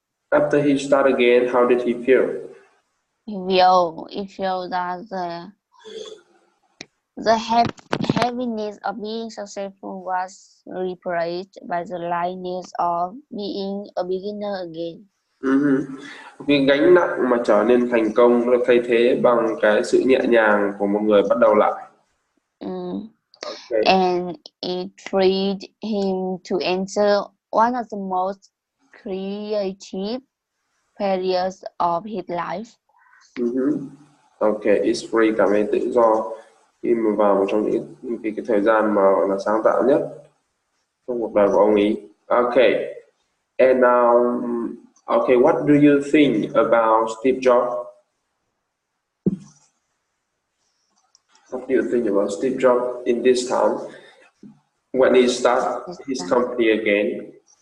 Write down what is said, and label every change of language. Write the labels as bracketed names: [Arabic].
[English] After he start again, how did he feel? he feel that the heaviness of being successful was replaced by the lightness of being a beginner again. [Vietnamese] Cái gánh nặng mà trở nên thành công được thay thế bằng cái sự nhẹ nhàng của một người bắt đầu lại. [English] Okay. And it freed him to enter one of the most creative periods of his life. Ok, it's free [Vietnamese] cảm thấy tự do khi mà vào một trong những cái thời gian mà gọi là sáng tạo nhất trong cuộc đời của ông ấy. [English] Okay, and okay, what do you think about Steve Jobs? What do you think about Steve Jobs in this time when he start his company again?